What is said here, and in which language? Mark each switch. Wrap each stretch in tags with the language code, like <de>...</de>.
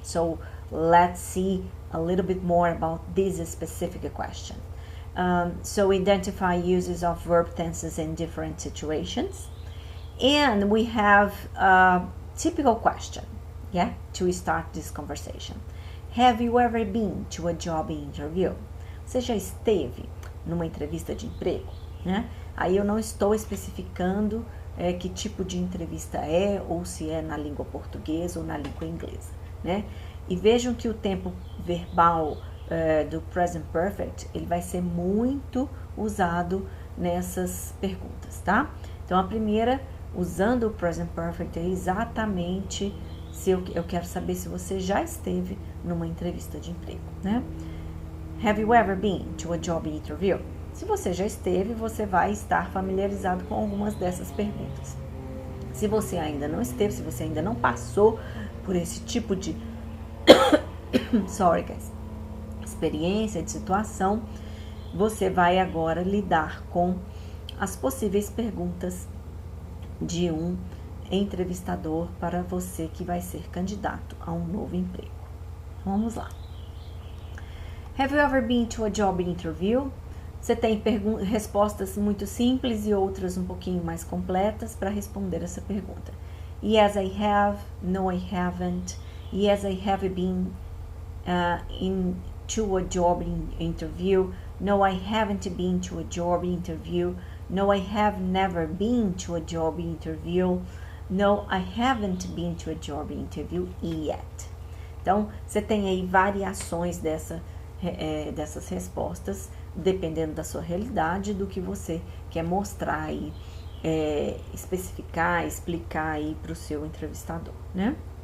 <en>So let's see a little bit more about this specific question. So identify uses of verb tenses in different situations. And we have a typical question, to start this conversation. Have you ever been to a job interview?</en> <pt>Você já esteve numa entrevista de emprego, né? Aí eu não estou especificando que tipo de entrevista ou se é na língua portuguesa ou na língua inglesa, né? E vejam que o tempo verbal do present perfect, ele vai ser muito usado nessas perguntas, tá? Então, a primeira, usando o present perfect, é exatamente se eu quero saber se você já esteve numa entrevista de emprego, né?</pt> <en>Have you ever been to a job interview?</en> <pt>Se você já esteve, você vai estar familiarizado com algumas dessas perguntas. Se você ainda não esteve, se você ainda não passou por esse tipo de</pt> <en>sorry guys,</en> <pt>experiência, de situação, você vai agora lidar com as possíveis perguntas de um entrevistador para você que vai ser candidato a um novo emprego. Vamos lá.</pt> <en>Have you ever been to a job interview?</en> <pt>Você tem respostas muito simples e outras um pouquinho mais completas para responder essa pergunta.</pt> <en>Yes, I have. No, I haven't. Yes, I have been to a job interview. No, I haven't been to a job interview. No, I have never been to a job interview. No, I haven't been to a job interview yet.</en> <pt>Então, você tem aí variações dessas respostas, dependendo da sua realidade, do que você quer mostrar aí, especificar, explicar aí para o seu entrevistador, né?</pt>